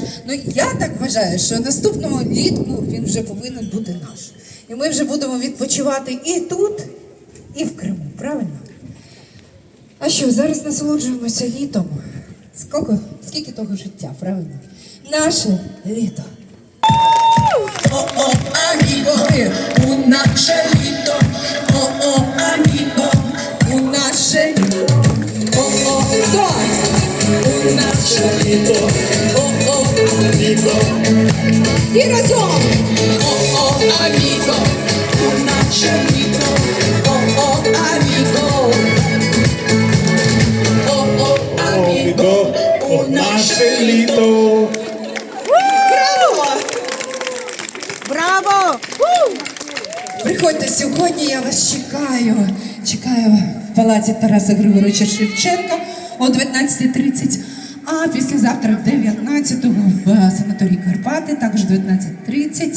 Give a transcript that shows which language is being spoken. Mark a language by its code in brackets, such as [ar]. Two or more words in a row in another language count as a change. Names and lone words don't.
[uk] Ну, я так вважаю, що наступного літку він вже повинен бути наш. І ми вже будемо відпочивати і тут, і в Криму, правильно? А що, зараз насолоджуємося літом. Скільки того життя, правильно? Наше літо. [es] Oh, amigo, un angelito. Oh, amigo, [uk] У наше літо. Хто? [es] un angelito. Oh, amigo. [uk] І разом! [es] Oh, amigo, un angelito. Oh, amigo. Oh, amigo, un angelito. [uk] Браво! Приходьте сьогодні, я вас чекаю. Чекаю в палаці Тараса Григоровича Шевченка о 19:30, а післязавтра 19-го в санаторії Карпати, також 19:30.